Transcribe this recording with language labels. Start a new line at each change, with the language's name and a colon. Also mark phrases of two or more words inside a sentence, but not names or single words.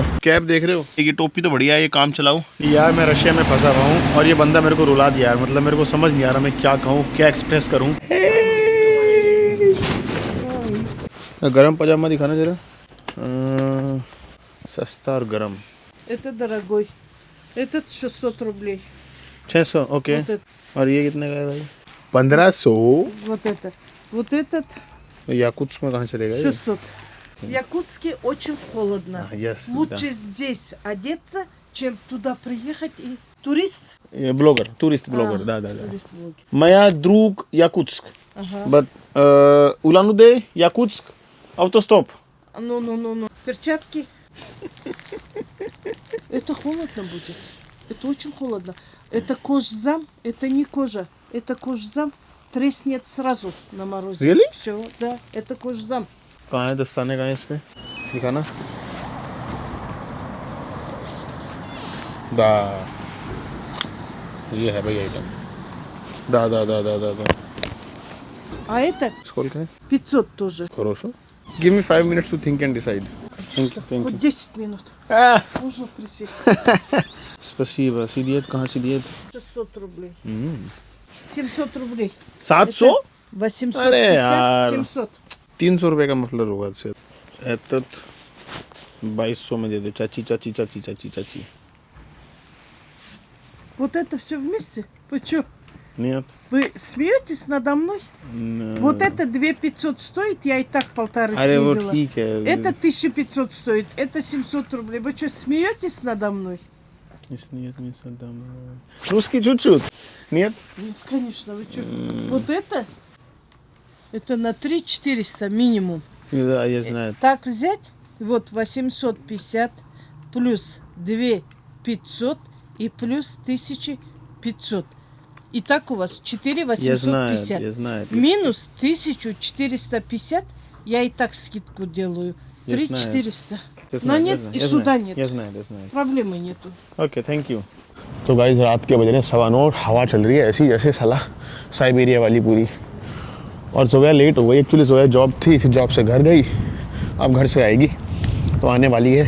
Hindi: कैब देख रहे हो, ये टोपी तो बढ़िया है, ये काम चलाओ। यार मैं रशिया में फंसा हुआ हूँ और ये बंदा मेरे को रुला दिया यार, मतलब मेरे को समझ नहीं आ रहा मैं क्या कहूँ, क्या एक्सप्रेस करूँ। गरम पजामा दिखाना जरा, सस्ता और गरम।
Russian: Это дорогой. Этот 600 рублей.
Hindi: 600 ओके।
Russian: Вот этот.
Hindi: और ये कितने का है भाई? 1500।
Russian: Вот это. Вот этот
Hindi: याकुत्स्क में कहाँ चलेगा ये?
Russian: 600. В Якутске очень холодно.
English: Yes,
Russian: Лучше здесь одеться, чем туда приехать и турист.
English: blogger, tourist blogger,
Russian: да. Турист-блогер. моя друг Якутск, Ага. but Улан-Удэ, Якутск, автостоп. Ну. Перчатки. Это холодно будет. Это очень холодно. Это кожзам, это не кожа. Это кожзам треснет сразу на морозе.
English: Really?
Russian: Все, да, это кожзам.
Hindi: कहाँ है दस्ताने, कहाँ है इस पे दिखाना। दा ये है भाई आइटम।
Russian: दा А это сколько है? 500 тоже. Хорошо.
English: Give me 5 minutes to think and decide. Thank you.
Russian: Вот 10 минут. Ah, Можно присесть. спасибо.
Hindi: सीधियत कहाँ सीधियत?
Russian: 600 рублей. 700 рублей. 700? 850,
Hindi: अरे यार।
Russian: 700.
Hindi: 300 रुपए का मफलर होगा इससे। एतत 2200 में दे दो। चाची।
Russian: Вот это все вместе? Вы что? Нет. Вы смеетесь надо мной? Вот это 2500 стоит, я и так 1500
Hindi: अरे वो
Russian: снизила.
Hindi: ठीक है।
Russian: Это 1500 стоит, это 700 рублей. Вы что, смеетесь надо мной? Русский чуть-чуть. Нет? Нет, конечно, вы что? Вот это на 3400 минимум. Да, я знаю. Так взять, вот 850 плюс 2500 и плюс 1500. И так у вас 4850. Я знаю. Минус 1450, я и так скидку делаю. Я 3400. Я Но знаю, нет, я и знаю. сюда нет. Я знаю. Проблемы нету.
English: okay, thank you.
Hindi: तो गाइस रात के बज रहे हैं 9:15 और हवा चल रही है ऐसी जैसे साला साइबेरिया वाली पूरी। और जोया लेट हो गई, एक्चुअली जोया जॉब थी, फिर जॉब से घर गई, अब घर से आएगी तो आने वाली है।